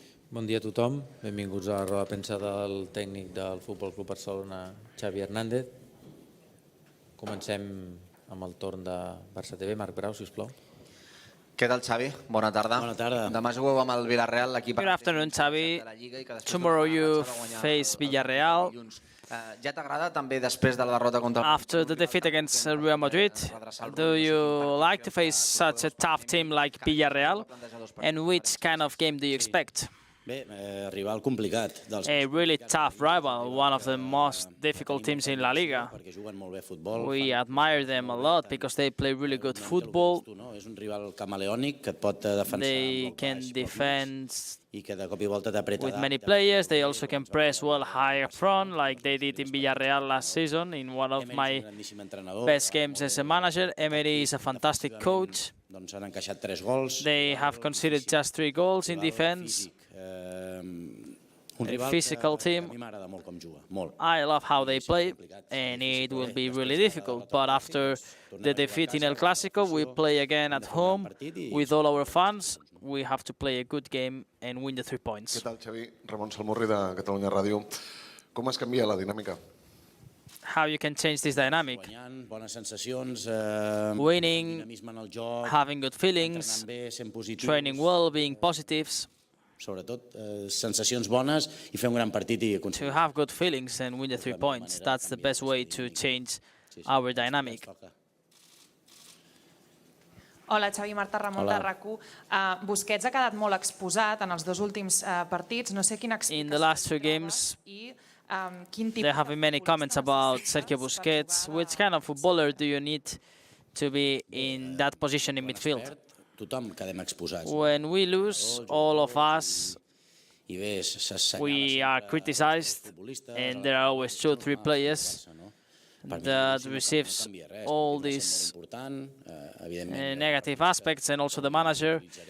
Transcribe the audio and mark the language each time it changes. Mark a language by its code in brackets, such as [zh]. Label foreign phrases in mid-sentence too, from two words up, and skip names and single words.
[ca] Bon dia a tothom, benvinguts a la roda de premsa del tècnic del Futbol Club Barcelona, Xavi Hernández. Comencem amb el torn de Barça TV. Marc Grau, sisplau. Què tal, Xavi? Bona tarda. Bona tarda. Demà jugueu amb el Villarreal, l'equip... [en] Good afternoon, Xavi. Tomorrow you face Villarreal. [ca] Ja t'agrada també després de la derrota contra... [en] After the defeat against Real Madrid, do you like to face such a tough team like Villarreal? And which kind of game do you expect? [ca] Bé, rival complicat. [en] A really tough rival, one of the most difficult teams in La Liga. [ca] Perquè juguen molt bé futbol. [en] We admire them a lot because they play really good football. [ca] És un rival camaleònic que et pot defensar. [en] They can defend [ca] I que de cop i volta t'apreta [en] with many players. They also can press well high up front, like they did in Villarreal last season in one of my best games as a manager. Emery is a fantastic coach. [ca] Doncs han encaixat 3 gols. [en] They have conceded just 3 gols in defense. A physical team. I love how they play, and it will be really difficult. But after the defeat in El Clásico, we play again at home with all our fans. We have to play a good game and win the 3 points. [ca] Què tal, Xavi? Ramon Salmurri de Catalunya Ràdio. Com es canvia la dinàmica? [en] How you can change this dynamic? Winning, having good feelings, training well, being positives. [ca] Sobretot sensacions bones i fer un gran partit i aconseguir. [en] To have good feelings and win the 3 points. That's the best way to change our dynamic. [ca] Hola, Xavi, Marta, Ramon de RAC1. Busquets ha quedat molt exposat en els 2 últims partits. No sé quina explicació. [en] In the last 2 games, there have been many comments about Sergio Busquets. Which kind of footballer do you need to be in that position in midfield? When we lose, all of us, we are criticized, and there are always 2 or 3 players that receives all these negative aspects, and also the manager.